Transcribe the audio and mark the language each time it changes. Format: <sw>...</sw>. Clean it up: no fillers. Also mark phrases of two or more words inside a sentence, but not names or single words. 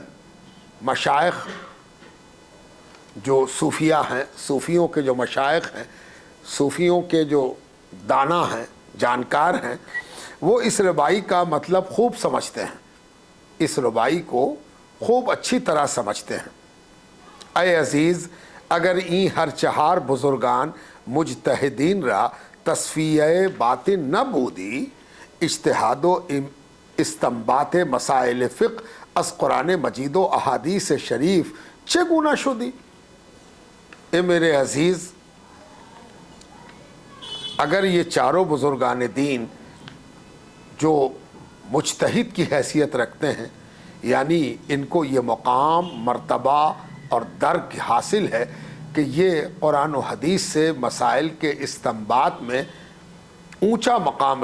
<ur>مشائخ جو صوفیہ ہیں، صوفیوں کے جو مشائخ ہیں، صوفیوں کے جو دانا ہیں، جانکار ہیں، وہ اس ربائی کا مطلب خوب سمجھتے ہیں، اس ربائی کو خوب اچھی طرح سمجھتے ہیں۔</ur> <fa>اے عزیز، اگر این ہر 4 بزرگان مجتہدین را تصفیہ باطن نہ بودی، اجتہاد و استنباط مسائل فقہ از قرآن مجید و احادیث شریف چگونه شدی؟</fa> <ur>اے میرے عزیز، اگر یہ چاروں بزرگان دین جو مجتہد کی حیثیت رکھتے ہیں، یعنی ان کو یہ مقام، مرتبہ اور درک حاصل ہے کہ یہ قرآن و حدیث سے مسائل کے استنباط میں اونچا مقام</ur>